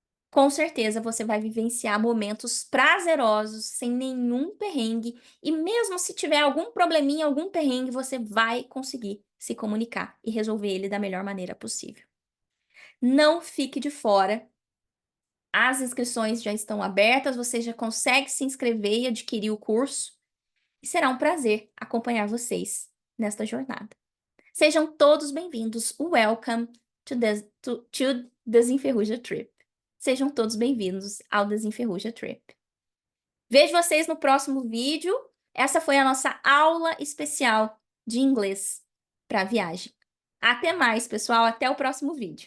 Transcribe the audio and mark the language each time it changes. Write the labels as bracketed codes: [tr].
[pt] Com certeza você vai vivenciar momentos prazerosos, sem nenhum perrengue, e mesmo se tiver algum probleminha, algum perrengue, você vai conseguir se comunicar e resolver ele da melhor maneira possível. Não fique de fora. As inscrições já estão abertas, você já consegue se inscrever e adquirir o curso. E será um prazer acompanhar vocês nesta jornada. Sejam todos bem-vindos. [en] Welcome to Desenferruja Trip. [pt] Sejam todos bem-vindos ao Desenferruja Trip. Vejo vocês no próximo vídeo. Essa foi a nossa aula especial de inglês para viagem. Até mais, pessoal. Até o próximo vídeo.